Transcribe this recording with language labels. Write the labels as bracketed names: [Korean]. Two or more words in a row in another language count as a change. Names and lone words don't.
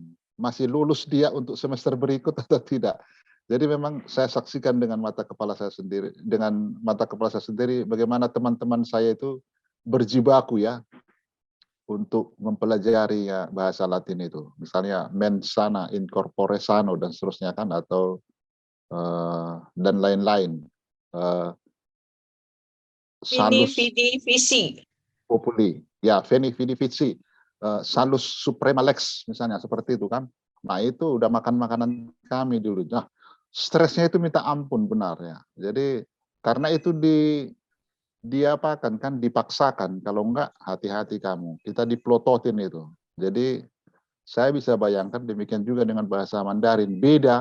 [Indonesian] Masih lulus dia untuk semester berikut atau tidak. Jadi memang saya saksikan dengan mata kepala saya sendiri, bagaimana teman-teman saya itu berjibaku ya untuk mempelajari ya, bahasa Latin itu. Misalnya [Latin] mens sana in corpore sano [Indonesian] dan seterusnya kan, atau dan lain-lain. [Latin] Vini vidi vici. Populi, ya veni vidi vici. Salus suprema lex [Indonesian] misalnya seperti itu kan. Nah itu udah makan makanan kami dulu. Nah stresnya itu minta ampun benar ya. Jadi karena itu diapakan kan, dipaksakan. Kalau enggak hati-hati kamu. Kita diplototin itu. Jadi saya bisa bayangkan demikian juga dengan bahasa Mandarin, beda.